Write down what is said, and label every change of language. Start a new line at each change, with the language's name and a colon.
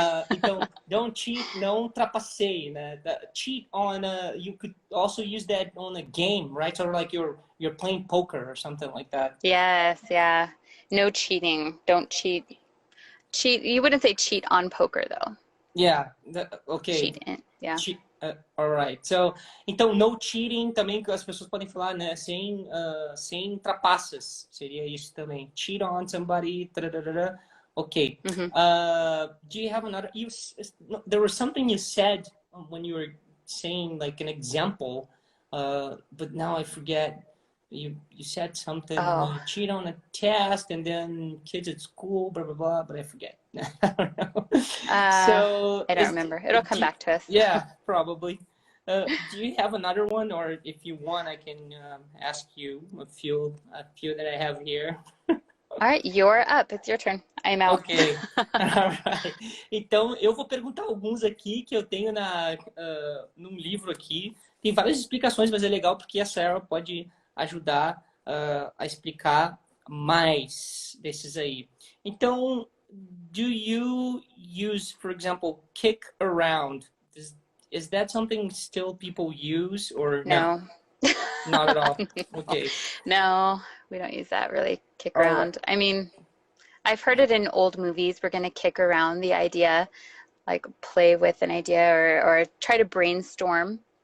Portuguese: Então,
English: don't cheat,
Portuguese: não trapaceie, né?
English: Cheat on, you could also use that on a game, right? Sort of like you're playing poker or something like that. Yes, yeah. No cheating. Don't cheat. You wouldn't say cheat on poker, though. Yeah, ok. Cheat, yeah. Alright.
Portuguese: So, então,
English: no cheating
Portuguese: também, que as pessoas podem falar, né? Sem trapaças. Seria isso também.
English: Cheat on somebody. Ok. Do you have another? There was something you said when you were saying like an example, but now I forget. You said something, cheat on a test, and then kids at school, blah, blah, blah, but I forget. I don't know. So I don't remember. It'll come back to us. Yeah, probably. Do you have another one? Or if you want, I can ask you a few that I have here. All right, you're up. It's your turn. I'm out. Ok. Alright.
Portuguese: Então, eu vou perguntar alguns aqui que eu tenho num livro aqui. Tem várias explicações, mas é legal porque a Sara pode ajudar a explicar mais desses aí.
English: Então, do you use, for example, kick around? is that something still people use or No. Not at all. Okay. No, we don't use that really. Kick All around. right. I mean, I've heard it in old movies. We're going to kick around the idea, like play with an idea or try to brainstorm.